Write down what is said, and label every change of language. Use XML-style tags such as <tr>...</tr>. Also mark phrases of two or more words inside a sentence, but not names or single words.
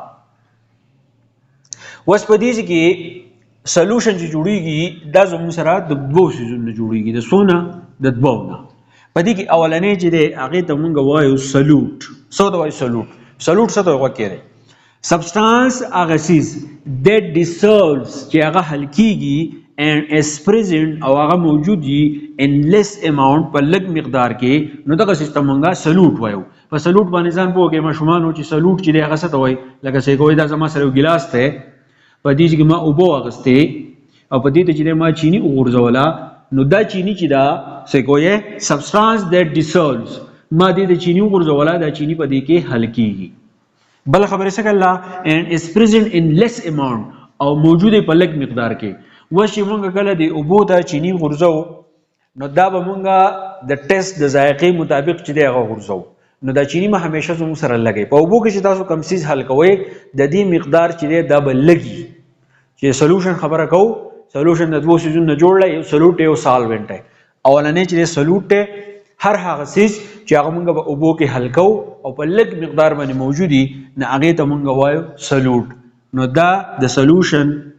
<ps>اوس په دې کې سولوشن چې جوړیږي دا زموږ سره د دوو څیزونو جوړیږي. د څونه؟ د دوو نه. په دې کې اولنی چې دی هغې ته مونږ وایو سلوټ. څه ته وایو؟ سلوټ. سلوټ څه ته وکړئ؟ substance هغه سیز</ps> <en>that dissolves</en> <ps>چې هغه حل کیږي</ps> <en>and is present</en> <ps>او هغه موجود وي</ps> <en>in less amount</en> <ps>په لږ مقدار کې نو دغه سیستم مونږه سلوټ وایو په سلوټ باندې ځان پوهږئ ماشومان چې سلوټ چې دی هغه څه ته وایي لکه څنګه کوی دا زما سره یو ګیلاس دی په دې کې ما اوبه واغستې او په دې ته چې ما چینی وغورځوله نو دا چینی چې دا څه کوی</ps> <en>substance that dissolves</en> <ps>ما دې د چینی وغورځوله دا چینی په دې کې حل کیږي بل خبره څه کړه</ps> <en>and is present in less amount</en> <ps>او موجوده په لږ مقدار کې وشي مونږ کله دی اوبو ته چینی غورځو نو دا به مونږه د ټیسټ د ذائقې مطابق چې دی هغه غورځو نو دا چینی ما همیشه زموږ سره لګي په اوبو کې چې تاسو کم سیز حل کوئ د دې مقدار چې دی دا به لګي چې سولوشن خبره کوو سولوشن د دوه سیزونو نه جوړ یو سولوټ یو سالوینټ اولنې چې سولوټ هر هغه سیز چې هغه مونږ په اوبو کې حل کوو او په لږ مقدار باندې موجودي نه هغې ته مونږ وایو سلوټ نو دا د سلوشن</ps>